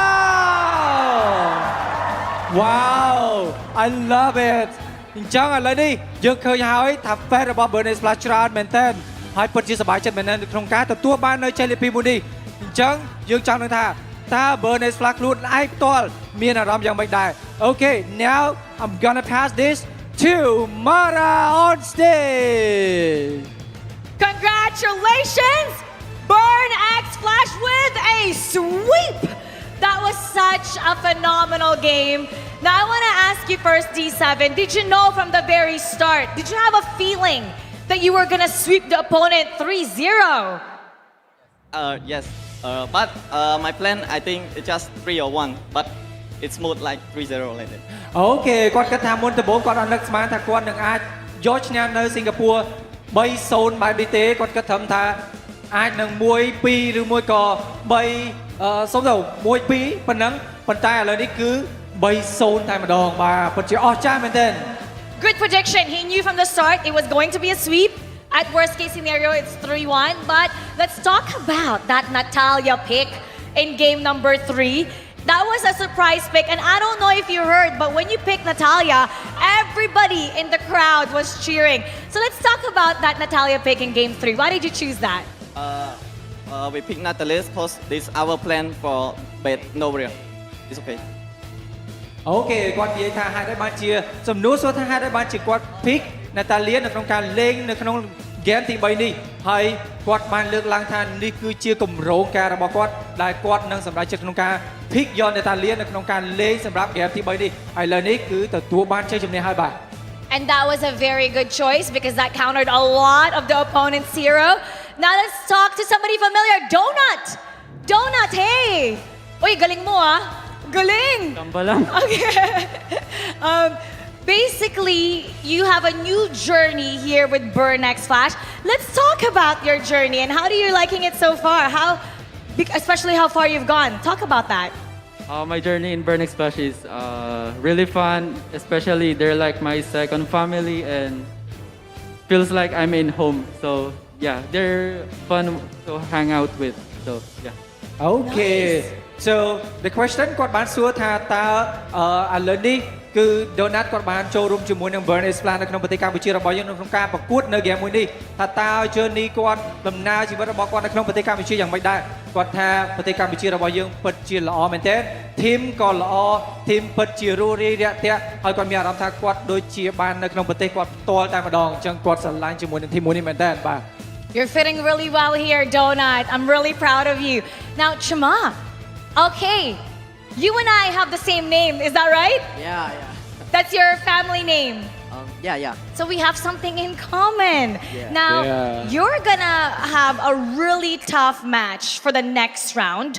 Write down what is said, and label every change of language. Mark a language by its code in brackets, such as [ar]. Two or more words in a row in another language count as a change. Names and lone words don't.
[en] Wow I love it [km] អញ្ចឹងឥឡូវនេះយើងឃើញហើយថា fan របស់ Burn X Flash ច្រើនមែនតើហើយពិតជាសប្បាយចិត្តមែនទែនក្នុងការទទួលបាននៅជ័យលាភីមួយនេះអញ្ចឹងយើងចង់នឹងថាតើ Burn X Flash ខ្លួនឯងផ្ទាល់មានអារម្មណ៍យ៉ាងម៉េចដែរ [en] Okay now I'm gonna pass this to Mara on stage Congratulations Burn X Flash with a sweep! That was such a phenomenal game. Now I want to ask you first, D7. Did you know from the very start? Did you have a feeling that you were gonna sweep the opponent 3-0? Yes. But my plan, I think it's just 3 or 1. But it's smooth like 3-0 like that. [km] អូខេគាត់គិតថាមុនដំបូងគាត់អត់នឹកស្មានថាគាត់នឹងអាចយកឈ្នះនៅសិង្ហបុរី 3-0 បែបនេះទេគាត់គិតត្រឹមថាអាចនឹង 1-2 ឬមួយក៏3 សុំទៅ 1-2 ប៉ុណ្ណឹងប៉ុន្តែឥឡូវនេះគឺ 3-0 តែម្ដងបាទពិតជាអស្ចារ្យមែនទែន [en] Good prediction. He knew from the start it was going to be a sweep. At worst case scenario, it's 3-1. But let's talk about that Natalia pick in game number 3. That was a surprise pick, and I don't know if you heard, but when you picked Natalia, everybody in the crowd was cheering. So let's talk about that Natalia pick in game 3. Why did you choose that? We picked Natalia because this is our plan for bet Novia. It's okay. [km] អូខេគាត់និយាយថាហេតុអីបានជាសំណួរសួរថាហេតុអីបានជាគាត់ pick Natalia នៅក្នុងការលេងនៅក្នុង game ទី 3 នេះហើយគាត់បានលើកឡើងថានេះគឺជាគម្រោងការរបស់គាត់ដែលគាត់នឹងសម្រេចចិត្តក្នុងការ pick យក Natalia នៅក្នុងការលេងសម្រាប់ game ទី 3 នេះហើយឥឡូវនេះគឺទទួលបានជ័យជំនះហើយបាទ [en] And that was a very good choice because that countered a lot of the opponent's hero. Now let's talk to somebody familiar. Donut! Donut, [tl] hey! Uy, galing mo ah. Galing! [en] Okay. Basically, you have a new journey here with Burn X Flash. Let's talk about your journey and how do you liking it so far? Especially how far you've gone. Talk about that. My journey in Burn X Flash is really fun. Especially they're like my second family and feels like I'm in home. So yeah, they're fun to hang out with. So yeah. Okay. So the question [km] គាត់បានសួរថាតើឥឡូវនេះគឺ Donut គាត់បានចូលរួមជាមួយនឹង Burn X Flash នៅក្នុងប្រទេសកម្ពុជារបស់យើងនៅក្នុងការប្រកួតនៅ game មួយនេះថាតើ journey គាត់ដំណើរជីវិតរបស់គាត់នៅក្នុងប្រទេសកម្ពុជាយ៉ាងម៉េចដែរគាត់ថាប្រទេសកម្ពុជារបស់យើងពិតជាល្អមែនទែន team ក៏ល្អ team ពិតជារស់រាយរាក់ទាក់ហើយគាត់មានអារម្មណ៍ថាគាត់ដូចជាបាននៅក្នុងប្រទេសគាត់ផ្ទាល់តែម្ដងអញ្ចឹងគាត់ស្រឡាញ់ជាមួយនឹង team មួយនេះមែនទែនបាទ [en] You're fitting really well here, Donut. I'm really proud of you. Now, Chima, okay, you and I have the same name, is that right? Yeah. That's your family name? Yeah. So we have something in common. Yeah. Now, you're gonna have a really tough match for the next round.